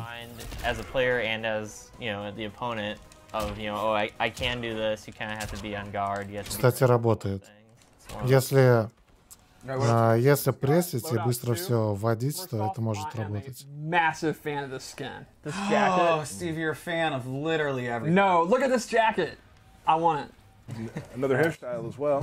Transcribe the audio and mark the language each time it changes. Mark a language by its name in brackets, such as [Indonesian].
[English] mind as a player and as the opponent of oh I can do this. You kind of have to be on guard. You have to [Russian] Кстати, работает. [English] be [Russian] Если прессить и быстро все вводить, то это может работать. [English] Massive fan of this skin. This Oh, jacket. Steve, you're a fan of literally everything. No, look at this jacket. I want it. Another hairstyle as well.